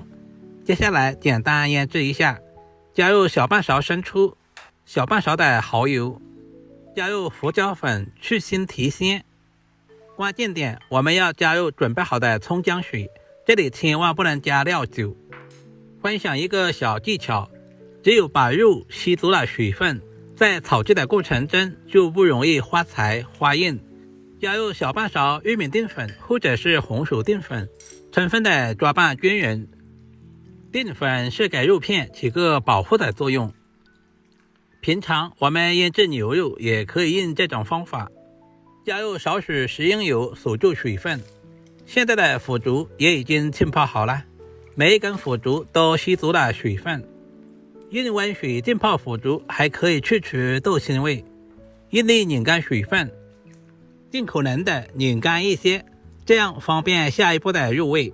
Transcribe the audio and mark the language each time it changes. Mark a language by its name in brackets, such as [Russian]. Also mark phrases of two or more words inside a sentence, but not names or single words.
[Chinese] 接下來簡單醃制一下，加入小半勺生抽，小半勺的蠔油，加入胡椒粉去腥提鮮。關鍵點，我們要加入準備好的蔥薑水，這裡千萬不能加料酒。分享一個小技巧，只有把肉吸足了水分，在炒制的過程中就不容易发柴发硬。加入小半勺玉米淀粉或者是紅薯淀粉，充分的抓拌均匀。淀粉是给肉片起個保護的作用。平常我們醃制牛肉也可以用這種方法，加入少許食用油鎖住水分。現在的腐竹也已經浸泡好了，每一根腐竹都吸足了水分。用溫水浸泡腐竹還可以去除豆腥味，用力擰乾水分，盡可能的擰乾一些，這樣方便下一步的入味。